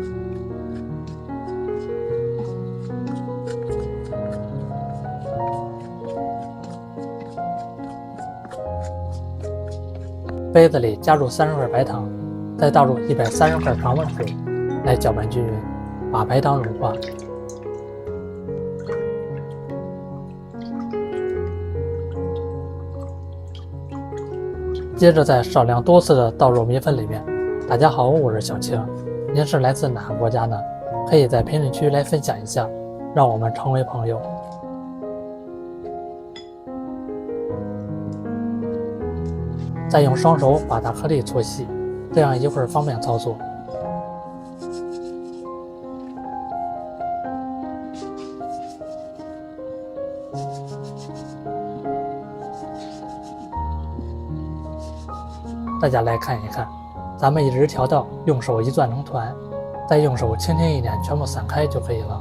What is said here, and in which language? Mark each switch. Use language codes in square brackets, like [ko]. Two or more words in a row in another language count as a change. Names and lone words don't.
[zh] 杯子裡加入30克白糖，再倒入130克常溫水，來攪拌均匀，把白糖融化。接着再少量多次的倒入米粉裡面。大家好，我是小青，您是来自哪个国家呢？可以在評論區來分享一下，讓我們成為朋友。再用雙手把大顆粒搓細，這樣一會兒方便操作。大家来看一看，咱們一直調到用手一攥成團，再用手輕輕一點，全部散開就可以了。